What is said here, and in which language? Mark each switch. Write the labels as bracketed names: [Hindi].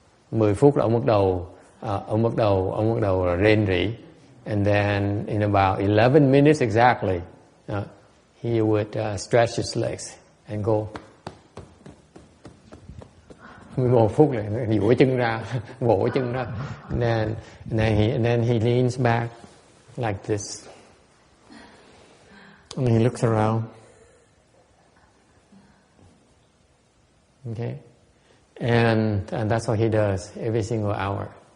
[Vietnamese] 10 phút là ông bắt đầu là rên rỉ. [English] And then in about 11 minutes exactly, he would stretch his legs and go. [Vietnamese] 11 phút là duỗi chân ra, vỗ chân ra. [English] And then he leans back like this. And he looks around. Okay? And that's what he does every single hour.